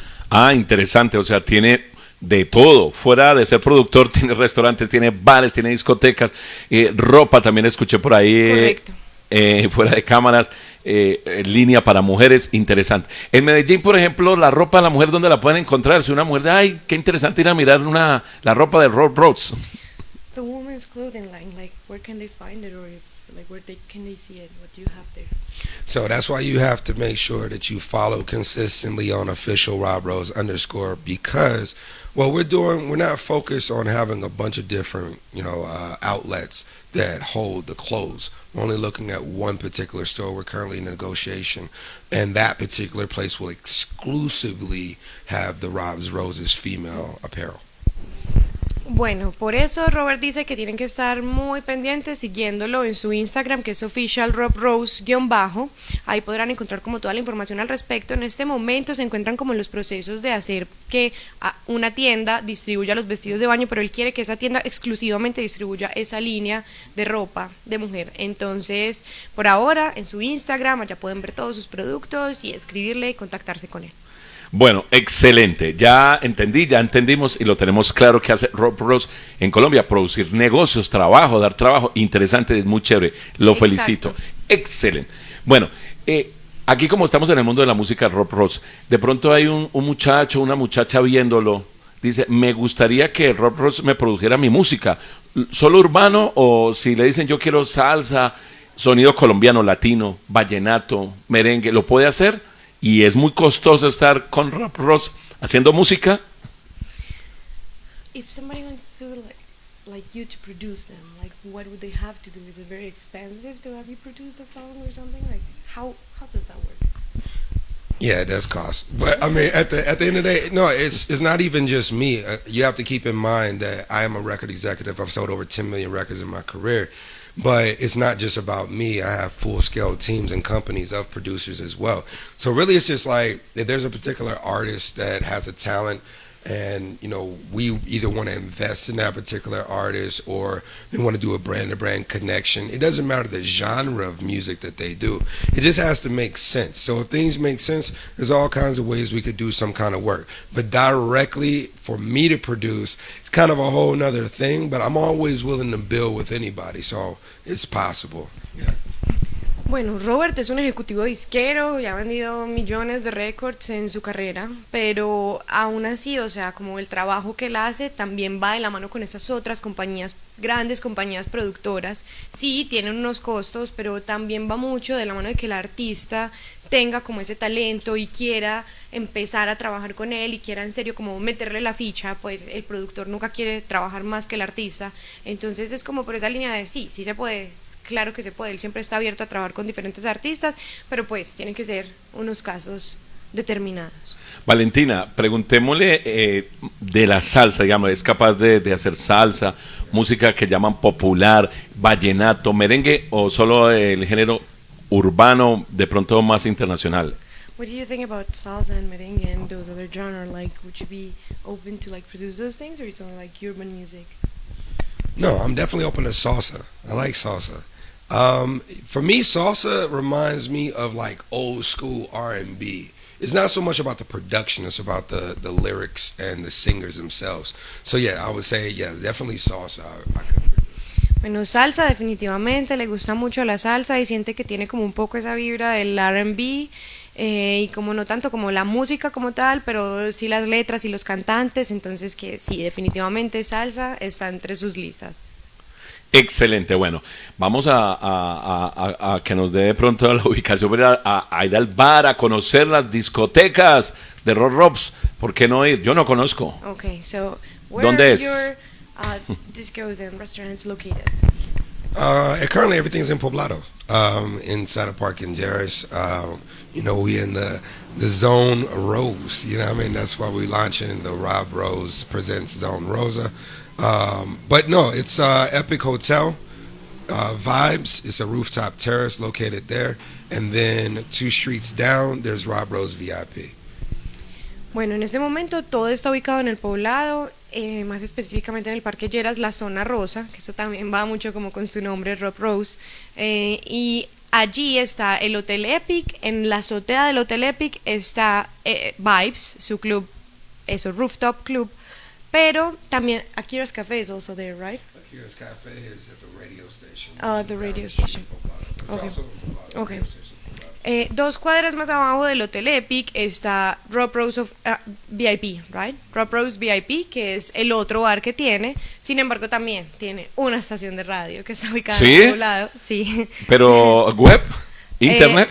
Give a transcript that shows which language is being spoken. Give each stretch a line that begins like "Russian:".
Spanish: Ah, interesante, o sea, tiene de todo, fuera de ser productor, tiene restaurantes, tiene bares, tiene discotecas, ropa también escuché por ahí. Correcto. Fuera de cámaras, línea para mujeres, interesante. En Medellín, por ejemplo, la ropa de la mujer, ¿dónde la pueden encontrar? Si una mujer, ay, qué interesante ir a mirar la ropa de Rob Rose. The women's clothing line, like, where can they find it, or can they see it, what do you have there? So that's why you have to make sure that you follow consistently on official Rob Rose _ because what we're doing, we're not focused on having a bunch of different, outlets that hold the clothes. We're only looking at one particular store. We're currently in negotiation, and that particular place will exclusively have the Rob's Roses female apparel. Bueno, por eso Robert dice que tienen que estar muy pendientes siguiéndolo en su Instagram, que es officialrobrose_. Ahí podrán encontrar como toda la información al respecto. En este momento se encuentran como en los procesos de hacer que una tienda distribuya los vestidos de baño, pero él quiere que esa tienda exclusivamente distribuya esa línea de ropa de mujer. Entonces, por ahora, en su Instagram, allá pueden ver todos sus productos y escribirle y contactarse con él. Bueno, excelente. Ya entendimos y lo tenemos claro que hace Rob Rose en Colombia, producir negocios, trabajo, dar trabajo, interesante, es muy chévere. Lo Exacto. felicito. Excelente. Bueno, aquí como estamos en el mundo de la música, Rob Rose, de pronto hay un muchacho, una muchacha viéndolo, dice, me gustaría que Rob Rose me produjera mi música, solo urbano o si le dicen yo quiero salsa, sonido colombiano, latino, vallenato, merengue, ¿lo puede hacer? Y es muy costoso estar con Rob Ross haciendo música.
English: If somebody wants to like you to produce them, like what would they have to do? Is it very expensive to have you produce a song or something? Like how does that work? Yeah, it does cost. But I mean, at the end of the day, no, it's not even just me. You have to keep in mind that I am a record executive. I've sold over 10 million records in my career. But it's not just about me. I have full-scale teams and companies of producers as well. So really it's just like if there's a particular artist that has a talent and, you know, we either want to invest in that particular artist or they want to do a brand-to-brand connection. It doesn't matter the genre of music that they do. It just has to make sense. So if things make sense, there's all kinds of ways we could do some kind of work. But directly for me to produce, it's kind of a whole nother thing, but I'm always willing to build with anybody, so it's possible. Yeah.
Spanish: Bueno, Robert es un ejecutivo disquero y ha vendido millones de récords en su carrera, pero aún así, o sea, como el trabajo que él hace también va de la mano con esas otras compañías, grandes compañías productoras. Sí, tienen unos costos, pero también va mucho de la mano de que el artista tenga como ese talento y quiera empezar a trabajar con él y quiera en serio como meterle la ficha, pues el productor nunca quiere trabajar más que el artista. Entonces es como por esa línea de sí se puede, claro que se puede, él siempre está abierto a trabajar con diferentes artistas, pero pues tienen que ser unos casos determinados. Valentina, preguntémosle de la salsa, digamos, ¿es capaz de hacer salsa, música que llaman popular, vallenato, merengue o solo el género urbano, de pronto más internacional?
English: What do you think about salsa and merengue and those other genres? Like, would you be open to like produce those things, or it's only like urban music? No, I'm definitely open to salsa. I like salsa. For me, salsa reminds me of like old school R&B. It's not so much about the production, it's about the lyrics and the singers themselves. So yeah, I would say, yeah, definitely salsa. I could produce.
Spanish: Bueno, salsa definitivamente, le gusta mucho la salsa y siente que tiene como un poco esa vibra del R&B y como no tanto como la música como tal, pero sí las letras y los cantantes, entonces que sí, definitivamente salsa está entre sus listas. Excelente, bueno, vamos a que nos dé de pronto la ubicación a ir al bar, a conocer las discotecas de Rob Robs. ¿Por qué no ir? Yo no conozco.
English: Okay, so where
Spanish: ¿Dónde es?
English: your discos and restaurants located? Currently everything's in Poblado, inside of Park and Jarris. You know, we in the Zone Rose, you know what I mean? That's why we launching the Rob Rose Presents Zone Rosa. But no, it's Epic Hotel, Vibes. It's a rooftop terrace located there. And then 2 streets down, there's Rob Rose VIP.
Spanish: Bueno, en este momento todo está ubicado en el Poblado, más específicamente en el Parque Lleras, la zona rosa, que eso también va mucho como con su nombre, Rob Rose, y allí está el Hotel Epic. En la azotea del Hotel Epic está Vibes, su club, eso, rooftop club, pero también
English: Akira's Café is also there, right? Akira's Cafe is at the radio station. The radio station. Okay. Okay. Radio station.
Spanish: 2 cuadras más abajo del Hotel Epic está Rob Rose VIP, right? Rob Rose VIP, que es el otro bar que tiene. Sin embargo, también tiene una estación de radio que está ubicada ¿Sí? en otro lado. Sí. Pero web, internet.